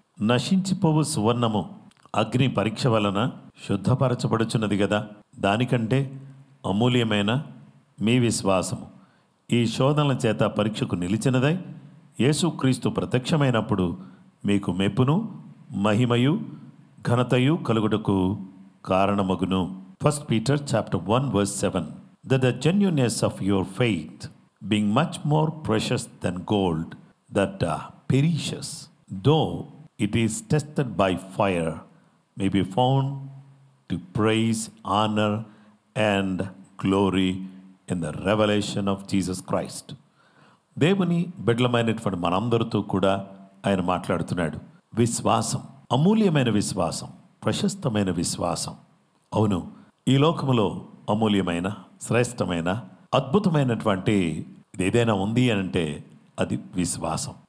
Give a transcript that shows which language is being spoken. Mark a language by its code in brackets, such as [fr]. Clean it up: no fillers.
[te] నశించిపోవు సువర్ణము అగ్ని పరీక్ష వలన శుద్ధపరచబడుచున్నది కదా, దానికంటే అమూల్యమైన మీ విశ్వాసము ఈ శోధనల చేత పరీక్షకు నిలిచినదై యేసుక్రీస్తు ప్రత్యక్షమైనప్పుడు మీకు మెప్పును, మహిమయు, ఘనతయు కలుగుటకు కారణమగును. [en] 1 Peter chapter 1 verse 7. That the genuineness of your faith, being much more precious than gold that perishes, though it is tested by fire, may be found to praise, honor, and glory in the revelation of Jesus Christ. [te] దేవుని బిడ్డలమైనటువంటి మనందరితో కూడా ఆయన మాట్లాడుతున్నాడు. విశ్వాసం, అమూల్యమైన విశ్వాసం, ప్రశస్తమైన విశ్వాసం. అవును, ఈ లోకములో అమూల్యమైన, శ్రేష్టమైన, అద్భుతమైనటువంటి ఏదైనా ఉంది అంటే అది విశ్వాసం.